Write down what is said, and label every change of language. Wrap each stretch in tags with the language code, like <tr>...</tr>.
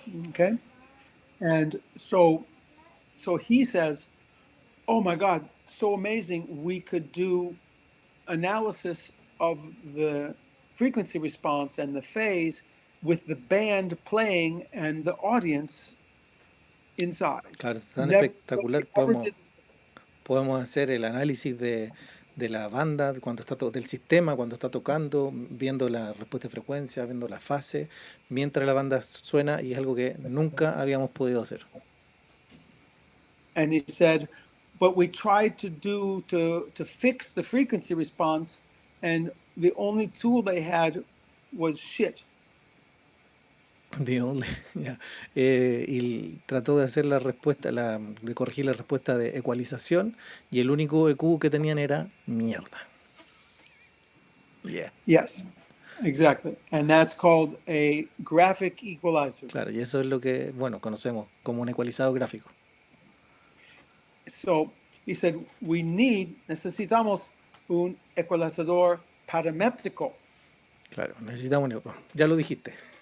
<en>Okay, and so he says, "Oh my God, so amazing! We could do analysis of the frequency response and the phase with the band playing and the audience inside."</en> <es>Claro, es tan</es> <en>Nobody</en> <es>espectacular,</es> <en>ever did this before.</en> <es>podemos hacer el análisis de la banda, cuando del sistema, cuando está tocando, viendo la respuesta de frecuencia, viendo la fase, mientras la banda suena, y es algo que nunca habíamos podido hacer.</es> <en>And he said, but we tried to fix the frequency response, and the only tool they had was shit. The only, ya.</en> <es>Y trató de hacer la respuesta, de corregir la respuesta de ecualización, y el único EQ que tenían era mierda.</es> <en>Yeah. Yes, exactly. And that's called a graphic equalizer.</en> <es>Claro, y eso es lo que, bueno, conocemos como un ecualizador gráfico.</es> <en>So he said,</en> <es>necesitamos un ecualizador paramétrico. Claro, necesitamos, ya lo dijiste.</es>